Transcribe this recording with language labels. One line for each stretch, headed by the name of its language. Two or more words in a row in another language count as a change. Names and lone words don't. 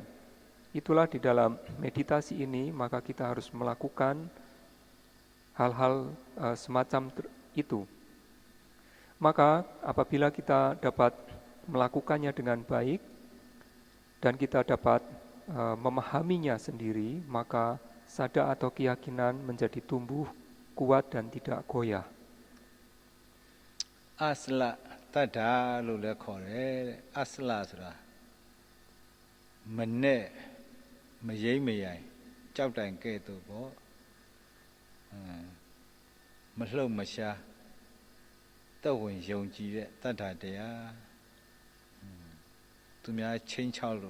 Indonesian: Itulah di dalam meditasi ini, maka kita harus melakukan hal-hal semacam itu. Maka apabila kita dapat melakukannya dengan baik dan kita dapat memahaminya sendiri, maka sada atau keyakinan menjadi tumbuh kuat dan tidak goyah.
Pali: Asla tada
Burmese: လို့လည်းခေါ်တယ်တဲ့ asla ဆိုတာမနဲ့မရိမ့်မရိုင်ကြောက်တိုင်ကဲ့သို့ပေါ့မလှုပ်မရှားတက်ဝင်ယုံကြည်တဲ့တတ္ထာတရားသူများချင်းချောက်လို့